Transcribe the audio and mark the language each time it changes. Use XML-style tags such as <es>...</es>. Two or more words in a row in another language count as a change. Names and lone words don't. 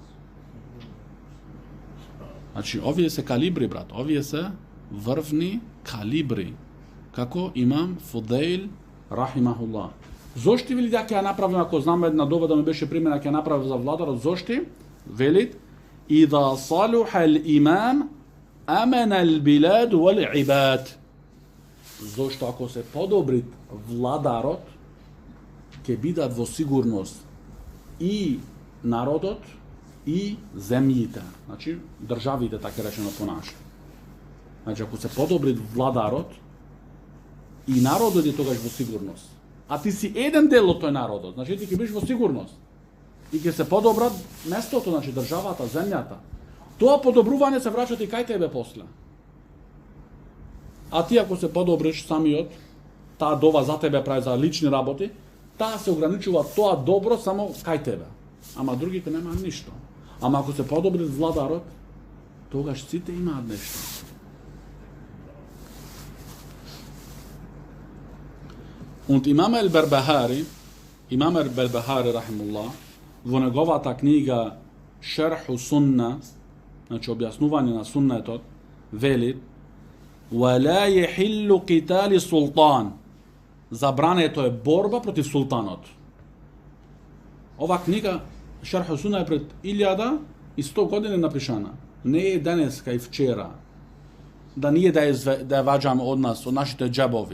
<mk>Значи, овие се калибри, брат, овие се врвни калибри. Како имам Фудейл, рахимахуллах. Зошто вели дека ќе ја направим, ако знам една дова да ми беше примена, ќе ја направим за владарот, зошто? Велит,</mk> <ar>إذا صلح الإمام أمن البلاد والعباد.</ar> <mk>Зашто ако се подобри владарот, ќе бидат во сигурност и народот и земјите. Значи, државите така речено понаша. Значи, ако се подобри владарот, и народот е тогаш во сигурност. А ти си еден дел од тој народот, значи ти ќе бидеш во сигурност. И ќе се подобрат местото, значи државата, земјата. Тоа подобрување се враќа и кај тебе после. А ти ако се подобриш самиот, таа дова за тебе прави за лични работи, таа се ограничува тоа добро само кај тебе. Ама другите немаат ништо. Ама ако се подобри владарот, тогаш сите имаат нешто. Und Imam al-Barbahari rahimullah, во неговата книга Шерху Сунна, значи објаснување на суннетот, вели:</mk> <ar>"ولا يحل قتال السلطان."</ar> <mk>Забрането е борба против султанот. Ова книга Шерху Сунна е пред 1100 години напишана. Не е денеска и вчера. Да ние да ја ваѓаме од нас, од нашите џебови.</mk>